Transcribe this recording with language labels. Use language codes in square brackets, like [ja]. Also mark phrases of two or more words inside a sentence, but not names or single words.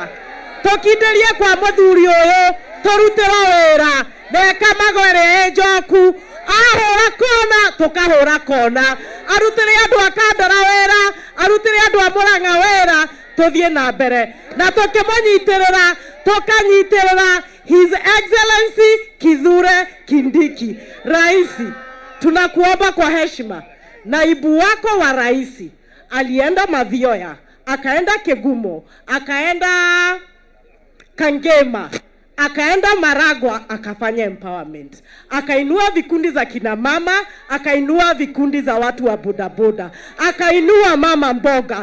[ki] Tũkindĩrie kwa mũthuri ũyũ tũrutĩrwo wĩra neka magore njoku ahũra kona tukahũra kona arutĩre andũ a Kandara wĩra arutĩre andũ a Murang'a wĩra tuthie na mbere na tukimũnyitĩrĩra tukanyitĩrĩra [en] His Excellency [ki] Kithure Kindiki. [sw] Raisi, tunakuomba kwa heshima, naibu wako wa raisi alienda Mathioya, akaenda Kegumo, akaenda Kangema, akaenda Maragwa, akafanya empowerment, akainua vikundi za kina mama, akainua vikundi za watu wa bodaboda, akainua mama mboga.